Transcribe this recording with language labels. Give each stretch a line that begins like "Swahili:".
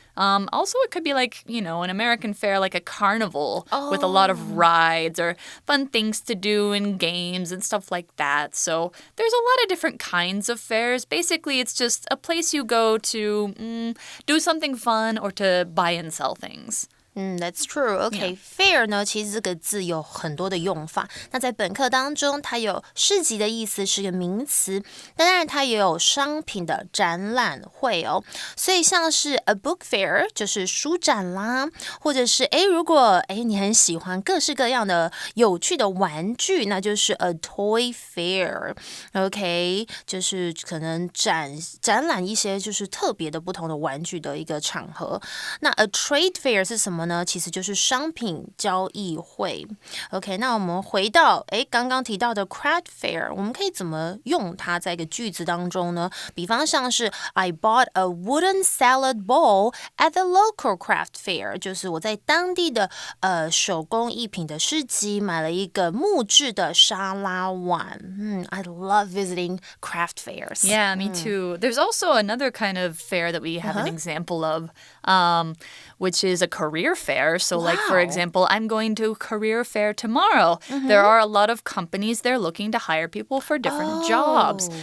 English: Also, it could be like, an American fair, like a carnival with a lot of rides or fun things to do and games and stuff like that. So there's a lot of different kinds of fairs. Basically, it's just a place you go to do something fun or to buy and sell things. That's true.
Chinese: Okay, fair 呢，其实这个字有很多的用法。那在本课当中，它有市集的意思，是个名词。当然，它也有商品的展览会哦。所以像是 a book fair 就是书展啦，或者是如果你很喜欢各式各样的有趣的玩具，那就是 a toy fair. OK， 就是可能展览一些就是特别的不同的玩具的一个场合。那 a trade fair 是什么呢？其实就是商品交易会。 OK， 那我们回到刚刚提到的 craft fair， 我们可以怎么用它在一个句子当中呢？比方像是
English: I bought a wooden salad bowl at the local craft fair，
Chinese: 就是我在当地的手工艺品的市集买了一个木质的沙拉碗。
English: I love visiting craft fairs. Yeah, me too. There's also another kind of fair that we have an example of, which is a career fair. So like, for example, I'm going to a career fair tomorrow. There are a lot of companies there looking to hire people for different jobs.